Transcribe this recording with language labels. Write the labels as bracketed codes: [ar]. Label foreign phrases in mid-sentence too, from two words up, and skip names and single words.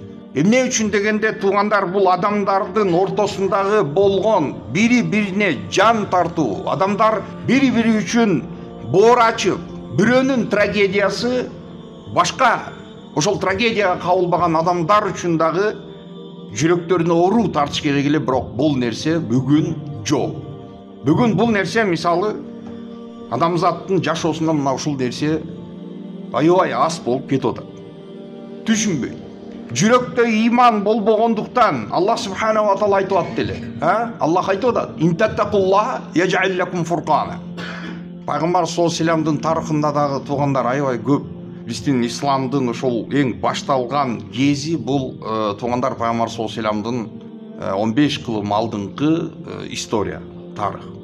[ky] Эмне үчүн дегенде, туугандар, бул адамдардын ортосундагы болгон бири-бирине жан тартуу, адамдар бири-бири үчүн боор ачып, бирөөнүн трагедиясы башка ошол трагедияга кабылбаган адамдар үчүн дагы жүрөктөрүнө оору тартыш керек эле, бирок бул нерсе бүгүн жок. Бүгүн бул нерсе, мисалы, адамзаттын жашоосунда мына ушул нерсе аябай аз болуп кетип атат. Түшүнбөй. Жүрөктө иман болбогондуктан Аллах [ar] سبحانه وتعالى [ky] айтып атты эле. Аллах айтып атат: [ar] "إن تتقوا الله يجعل لكم فرقانا". [ky] Пайгамбар [ar] صلى الله عليه وسلم [ky] тарыхында дагы, туугандар, аябай көп биздин исламдын ошол эң башталган кези бул, туугандар, пайгамбар [ar] صلى الله عليه وسلم [ky] 15 кылым алдыңкы история, тарых.